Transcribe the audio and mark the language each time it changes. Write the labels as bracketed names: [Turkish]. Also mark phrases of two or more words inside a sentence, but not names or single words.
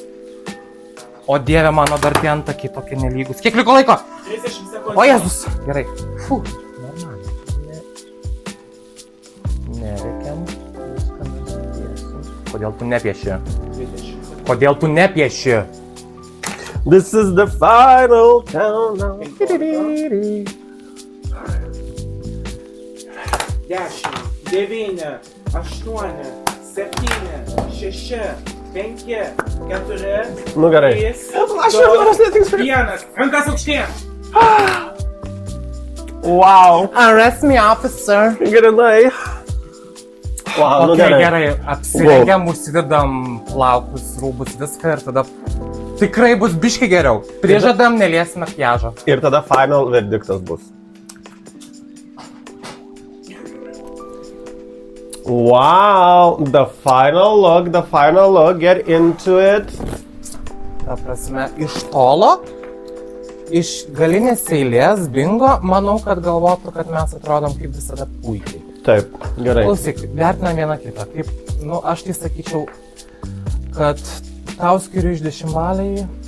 [Lithuanian] O dieve, mano dar tie antakiai tokie nelygus. Kiek liko laiko? 30 sekundžių. O Jėzus. Gerai. Fū. Normaliai. Nereikiam. Viską nusitiesim. Kodėl tu nepieši? 20. Kodėl tu nepieši? [English] This is the final countdown. 10, 9, 8, 7, 6, 5, 4, [Lithuanian] Nu gerai. 3, 2, 1. Rankas aukštyn. [English] Wow. Arrest me, officer. [Lithuanian] Grinai. Wow, nu Okay, gerai. gerai, apsirengiam, užsidedam plaukus, rūbus, viską ir tada tikrai bus biški geriau. Prižadam, neliesim makiažo. Ir tada final verdiktas bus. [English] Wow, the final look, get into it. [Lithuanian] Ta prasme, iš tolo, iš galinės eilės, bingo, manau, kad galvotų, kad mes atrodom kaip visada puikiai. Taip, gerai. Klausyk, vertinam vieną kitą. Kaip, nu, aš tai sakyčiau, kad tau skiriu iš 10 baliai.